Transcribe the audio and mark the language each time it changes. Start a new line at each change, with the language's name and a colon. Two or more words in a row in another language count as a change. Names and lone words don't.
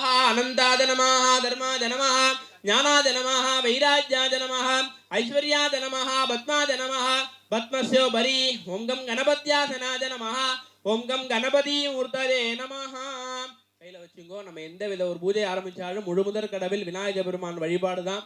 Sanskrit: अनन्ताय नमः धर्माय नमः ज्ञानाय नमः वैराग्याय नमः ऐश्वर्याय नमः पद्माय नमः पद्मस्योपरि ओम गं गणपत्यासनाय नमः ओम गं गणपति मूर्तये नमः
Tamil: கையில வச்சுங்கோ. நம்ம எந்த வித ஒரு பூஜை ஆரம்பிச்சாலும் முழுமுதற் கடவில் விநாயகர் பெருமான் வழிபாடு தான்.